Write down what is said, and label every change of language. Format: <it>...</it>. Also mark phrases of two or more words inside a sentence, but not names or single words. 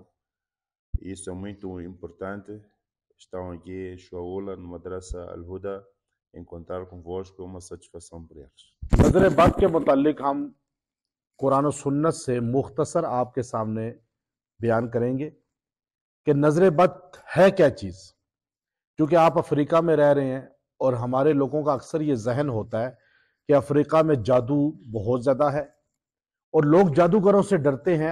<pt>Isso é muito importante. Estão aqui em Shaula, no Madrasa Al-Huda. Encontrar convosco é uma satisfação para eles.</pt> <ur>نظر بد کے متعلق ہم قرآن اور سنت سے مختصر آپ کے سامنے بیان کریں گے کہ نظر بد ہے کیا چیز. کیونکہ آپ افریقہ میں رہ رہے ہیں اور ہمارے لوگوں کا اکثر یہ ذہن ہوتا ہے کہ افریقہ میں جادو بہت زیادہ ہے اور لوگ جادوگروں سے ڈرتے ہیں.</ur>